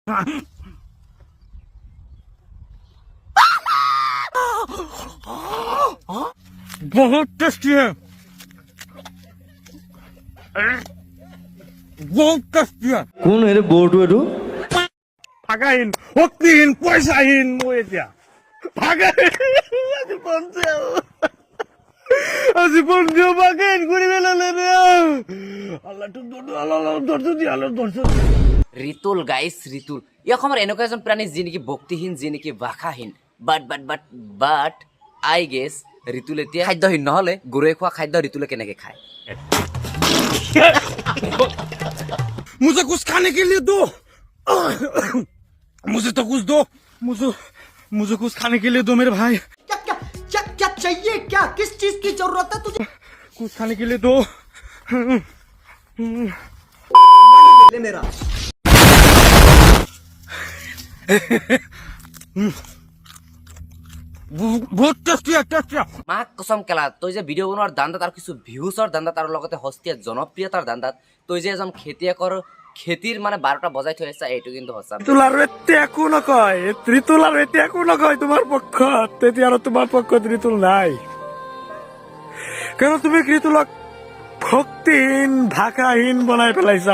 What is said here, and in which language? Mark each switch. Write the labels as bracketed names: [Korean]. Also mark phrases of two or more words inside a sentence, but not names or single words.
[Hindi] बहुत टेस्टी है, बहुत टेस्टी है। [Assamese] কোন এর বউটো এটো ভাগাহীন, শক্তিহীন, পইচাহীন মই এতিয়া ভাগাহীন আজি বন্ধু ভাগাহীন কৰি পেলালে ৰে। আল্লাহ ধৈৰ্য দিয়া, ধৈৰ্য। ৰিতুল গাইছ, ৰিতুল এই অসমৰ এনেকুৱা এজন প্ৰাণী যি নেকি ভক্তিহীন, যি নেকি ভাষাহীন। [English] but I guess [Assamese] ৰিতুল এতিয়া খাদ্যহীন নহ'লে গৰুৱে খোৱা খাদ্য ৰিতুলে কেনেকে খায়? [Hindi] मुझे कुछ खाने के लिए दो, मुझे तो कुछ दो, मुझे कुछ खाने के लिए दो मेरे भाई। क्या क्या क्या क्या चाहिए? क्या किस चीज की जरूरत है तुझे? कुछ खाने के लिए दो। ले मेरा बहुत टेस्टी है, टेस्टी है। [Assamese] মাক কসম কেলা, তই যে ভিডিঅ' বনোৱাৰ ধান্দাত আৰু কিছু ভিউচৰ ধান্দাত আৰু লগতে হস্তীয়া জনপ্ৰিয়তাৰ ধান্দাত তই যে এজন খেতিয়কৰ খেতিৰ মানে 12টা বজাই থৈ আহিছা, এইটো কিন্তু সঁচা। ঋতুল আৰু এতিয়া একো নকয়, ঋতুল আৰু এতিয়া একো নকয় তোমাৰ পক্ষত। তেতিয়া আৰু তোমাৰ পক্ষত ঋতুল নাই, কাৰণ তুমি ঋতুলক ভক্তিহীন, ভাষাহীন বনাই পেলাইছা।